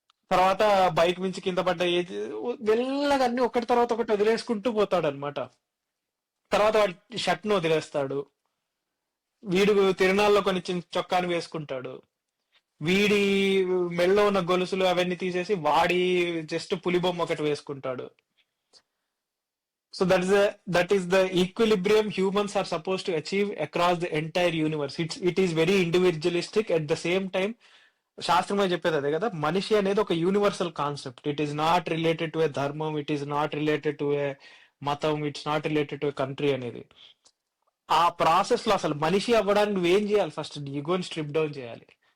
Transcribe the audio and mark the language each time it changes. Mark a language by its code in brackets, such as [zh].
[te] తర్వాత బైక్ నుంచి కింద పడ్డ వెళ్ళగా అన్ని ఒకటి తర్వాత ఒకటి వదిలేసుకుంటూ పోతాడు అనమాట. తర్వాత వాడి షర్ట్ ను వదిలేస్తాడు. వీడు తిరణాల్లో కొన్ని చిన్న చొక్కాను వేసుకుంటాడు. వీడి మెళ్ళో ఉన్న గొలుసులు అవన్నీ తీసేసి వాడి జస్ట్ పులిబొమ్మ ఒకటి వేసుకుంటాడు. [en] So that is the equilibrium humans are supposed to achieve across the entire universe. It is very individualistic. At the same time, [te] శాస్త్రమే చెప్పేది అదే కదా, మనిషి అనేది ఒక universal concept. [en] It is not related to a ధర్మం, it is not related to a మతం, it's not related to a country అనేది. [te] ఆ ప్రాసెస్ లో అసలు మనిషి అవ్వడానికి నువ్వేం చేయాలి? ఫస్ట్ ఈగోని స్ట్రిప్ డౌన్ చేయాలి.